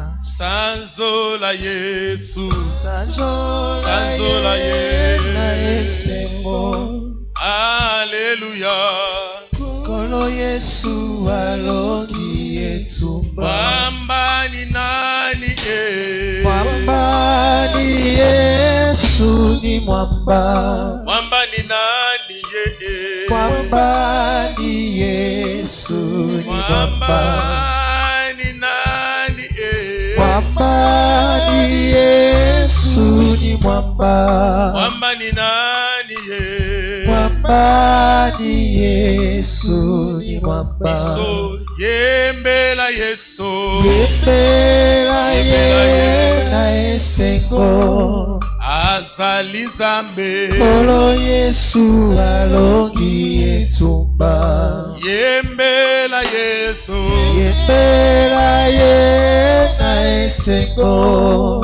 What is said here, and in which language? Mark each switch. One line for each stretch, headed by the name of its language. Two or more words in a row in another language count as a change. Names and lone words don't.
Lingala: Sanzola Yesu, sanzola ye na esengo. Alléluia, kolo Yesu alongi etumba.
Swahili: Mwamba ni nani ye? Mwamba ni Yesu ni mwamba. Mwamba ni nani ye? Mwamba ni Yesu ni mwamba. Mwamba ni Yesu ni mwamba. Mwamba ni nani ye? Mwamba ni Yesu ni mwamba.
Lingala: Iso yembela Yesu, yembela ye na esengo. Azali Zambe, kolo Yesu alongi etumba. Yembela Yesu, yembela ye na esengo.